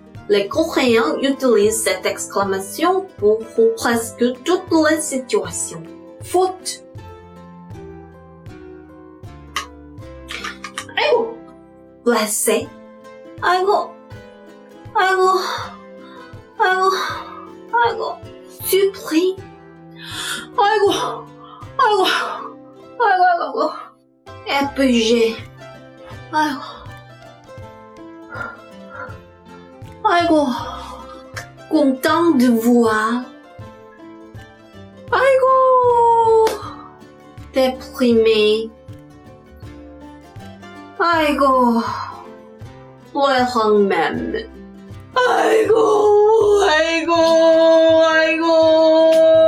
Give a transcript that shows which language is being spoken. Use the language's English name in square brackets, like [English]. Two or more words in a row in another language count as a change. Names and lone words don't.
[French] Les Coréens utilisent cette exclamation pour presque toutes les situations. Faute. [Korean] 아이고, blessé. 아이고, 아이고, 아이고, 아이고, surpris. 아이고, 아이고, 아이고, 아이고, épugé. 아이고, 아이고, [French] content de voir. [Korean] 아이고, déprimé. [French] 아이고, pleurant même. [Korean] 아이고, 아이고, 아이고.